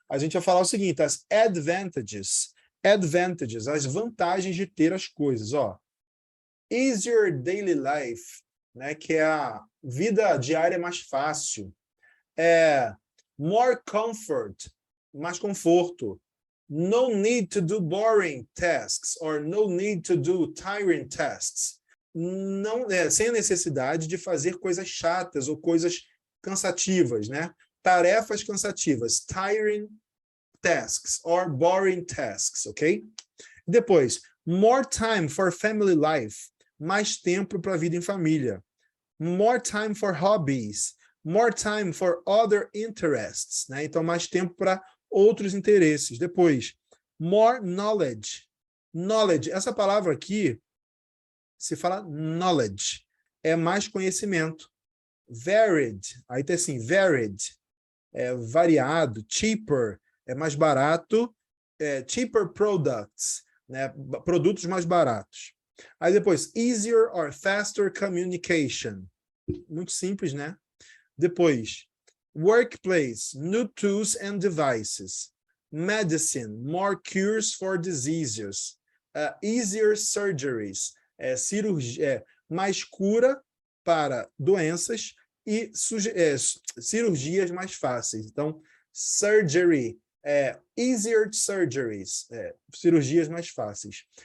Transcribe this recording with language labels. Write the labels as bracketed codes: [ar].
[pt] A gente vai falar o seguinte, as advantages, as vantagens de ter as coisas, ó. [en] Easier daily life, [pt] né, que é a vida diária mais fácil. [en] More comfort, [pt] mais conforto. [en] No need to do boring tasks or no need to do tiring tasks. [pt] Não, sem a necessidade de fazer coisas chatas ou coisas cansativas, né? Tarefas cansativas, [en] tiring tasks or boring tasks, ok? [pt] Depois, [en] more time for family life, [pt] mais tempo para a vida em família. [en] More time for hobbies, more time for other interests, né? [pt] Então, mais tempo para outros interesses. Depois, [en] more knowledge. [pt] Knowledge, essa palavra aqui, se fala knowledge, é mais conhecimento. Varied, aí tem assim, varied, variado. Cheaper, é mais barato. [en] Cheaper products, [pt] né? Produtos mais baratos. Aí depois, [en] easier or faster communication. [pt] Muito simples, né? [en] Depois, workplace, new tools and devices. Medicine, more cures for diseases. Easier surgeries, [pt] cirurgia, mais cura para doenças e cirurgias mais fáceis. Então, surgery, [en] easier surgeries, [pt] cirurgias mais fáceis.